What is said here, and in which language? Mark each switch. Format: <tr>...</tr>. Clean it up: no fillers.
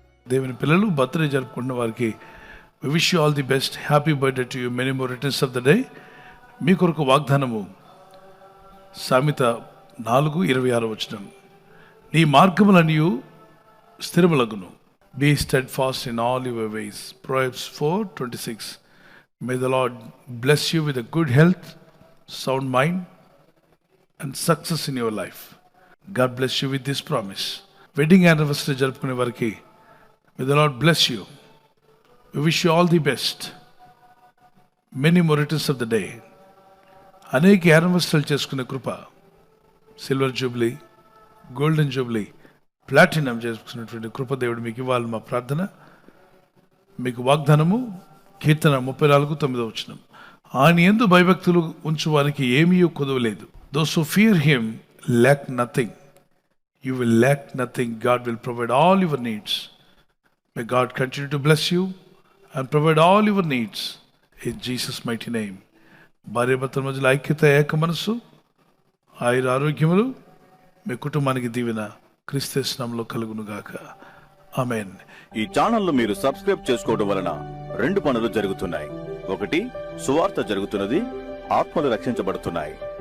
<te>దేవుని పిల్లలు, బర్త్డే జరుపుకున్న వారికి</te> <en>We wish you all the best. Happy birthday to you, many more returns of the day.</en> <te>మీ కొరకు వాగ్దానము సామెత 4:26 నీ మార్గములనియు స్థిరములగును.</te> <en>Be steadfast in all your ways. Proverbs 4:26. May the Lord bless you with a good health, sound mind and success in your life. God bless you with this promise.</en> <te>Wedding anniversary జరుపుకునే వారికి</te> <en>may the Lord bless you. We wish you all the best. Many more returns of the day.</en> <te>అనేక యానివర్సరీలు చేసుకునే కృప, silver Jubilee, golden Jubilee, platinum చేసుకున్నటువంటి కృప దేవుడు మీకు ఇవ్వాలి మా ప్రార్థన. మీకు వాగ్దానము కీర్తన 34:9. ఆయన యందు భయభక్తులు ఉంచువానికి ఏమీ కొదవలేదు.</te> <en>Those who fear him lack nothing. You will lack nothing. God will provide all your needs. May God continue to bless you and provide all your needs in Jesus' mighty name.</en> <te>భార్యాభర్తల మధ్యలో ఐక్యత, ఏక మనసు, ఆయుర ఆరోగ్యములు మీ కుటుంబానికి దీవెన క్రీస్తు నామములో కలుగును గాక. ఆమేన్. ఈ ఛానల్ ను మీరు సబ్స్క్రైబ్ చేసుకోవడం వలన 2 పనులు జరుగుతున్నాయి. ఒకటి, సువార్త జరుగుతున్నది, ఆత్మలు రక్షించబడుతున్నాయి.</te>